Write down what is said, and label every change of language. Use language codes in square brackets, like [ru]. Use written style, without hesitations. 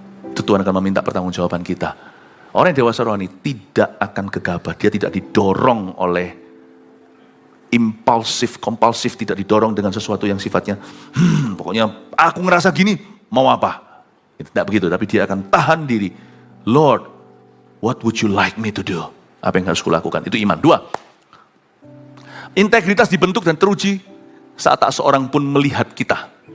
[id] Itu Tuhan akan meminta pertanggungjawaban kita. Orang yang dewasa rohani tidak akan gegabah, dia tidak didorong oleh impulsif, kompulsif, tidak didorong dengan sesuatu yang sifatnya, pokoknya aku ngerasa gini, mau apa? Tidak begitu, tapi dia akan tahan diri. [en] Lord, what would you like me to do? [id] Apa yang harus kulakukan? Itu iman. 2. Integritas dibentuk dan teruji saat tak seorang pun melihat kita.